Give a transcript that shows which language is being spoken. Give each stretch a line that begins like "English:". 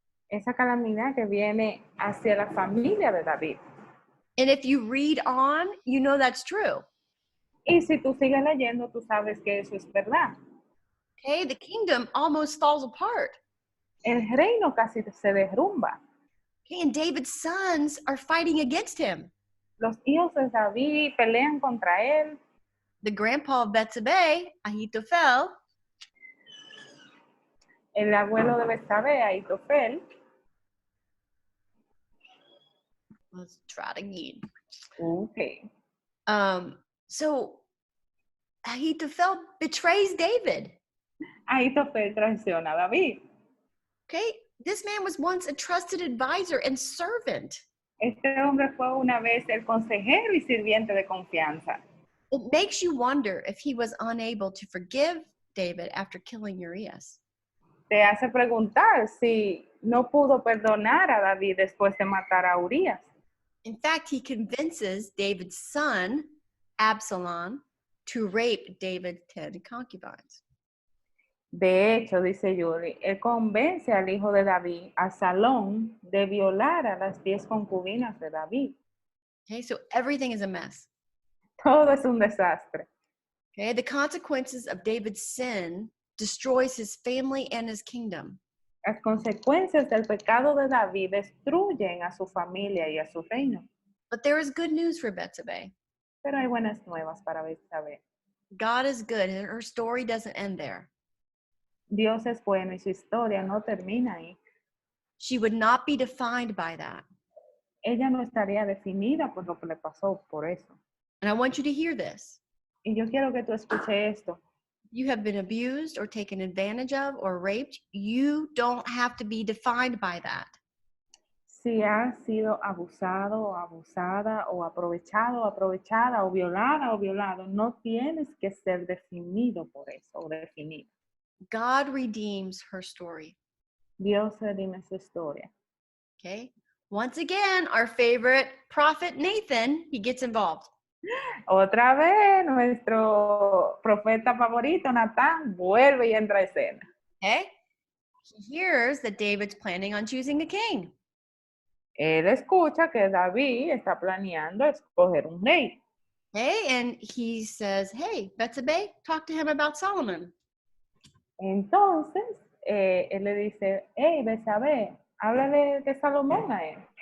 Spanish: Esa calamidad que viene hacia la familia de David.
English: And if you read on, you know that's true.
Spanish: Y si tú sigues leyendo, tú sabes que eso es verdad.
English: Okay, the kingdom almost falls apart.
Spanish: El reino casi se derrumba.
English: Okay, and David's sons are fighting against him.
Spanish: Los hijos de David pelean contra él.
English: The grandpa of Betsabe, Ahithophel,
Spanish: El abuelo de Betsabe, Ahitofel.
English: let's try it again. Okay. So Ahithophel betrays David.
Spanish: Ahitofel traiciona a David.
English: Okay, this man was once a trusted advisor and servant.
Spanish: Este hombre fue una vez el consejero y sirviente de confianza.
English: It makes you wonder if he was unable to forgive David after killing Urias.
Spanish: Te hace preguntar si no pudo perdonar a David después de matar a Urias.
English: In fact, he convinces David's son, Absalom, to rape David's 10 concubines.
Spanish: De hecho, dice Yuri, él convence al hijo de David, Absalón, de violar a las 10 concubinas de David.
English: Okay, so everything is a mess.
Spanish: Todo es un desastre.
English: Okay, the consequences of David's sin destroys his family and his kingdom.
Spanish: Las consecuencias del pecado de David destruyen a su familia y a su reino.
English: But there is good news for Betsabe.
Spanish: Pero hay buenas nuevas para Betsabe.
English: God is good, and her story doesn't end there.
Spanish: Dios es bueno y su historia no termina ahí.
English: She would not be defined by that.
Spanish: Ella no estaría definida por lo que le pasó por eso.
English: And I want you to hear this.
Spanish: Y yo quiero que tú escuches esto.
English: You have been abused or taken advantage of or raped, you don't have to be defined by that.
Spanish: Si has sido abusado o abusada o aprovechado o aprovechada o violada o violado, no tienes que ser definido por eso o definida.
English: God redeems her story.
Spanish: Dios redime su historia.
English: Okay? Once again, our favorite prophet Nathan, he gets involved.
Spanish: Otra vez, nuestro profeta favorito, Natán, vuelve y entra a escena.
English: Okay? He hears that David's planning on choosing a king.
Spanish: Él escucha que David está planeando escoger un rey.
English: Okay? And he says, hey, Betsabe, talk to him about Solomon.
Spanish: Entonces, él le dice, hey, Betsabe, háblale de Salomón a él.